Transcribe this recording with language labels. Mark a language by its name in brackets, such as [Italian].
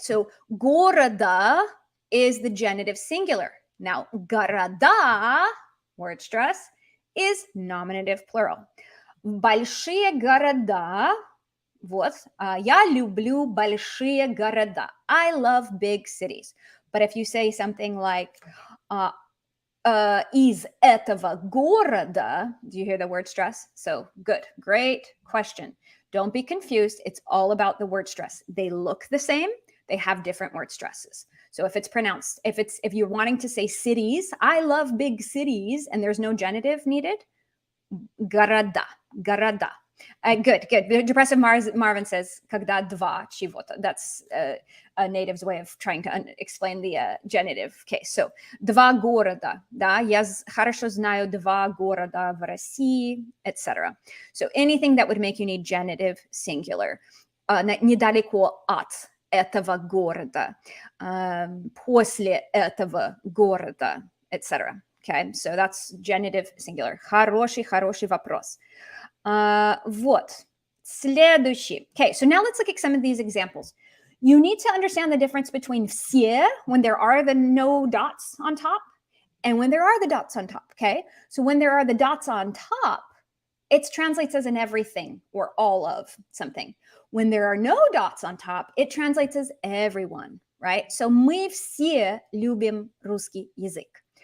[English] So города is the genitive singular. Now города, word stress, is nominative plural. [Russian] Большие города, вот, я люблю большие города. [English] I love big cities. But if you say something like [Russian] из этого города, [English] do you hear the word stress? So good, great question. Don't be confused. It's all about the word stress. They look the same. They have different word stresses. So if it's pronounced, if you're wanting to say cities, I love big cities, and there's no genitive needed, города, города. Good. Depressive Marvin says, [Russian] когда два чего-то. [English] That's a native's way of trying to explain the genitive case. [Russian] So, два города, да, я хорошо знаю два города в России, etc. [English] So, anything that would make you need genitive singular. [Russian] Недалеко от этого города, после этого города, etc. [English] Okay, so that's genitive singular. [Russian] Хороший вопрос. Вот. Следующий. [English] Okay, so now let's look at some of these examples. You need to understand the difference between все, when there are the no dots on top, and when there are the dots on top, okay? So when there are the dots on top, it translates as an everything or all of something. When there are no dots on top, it translates as everyone, right? [Russian] So мы все любим русский язык.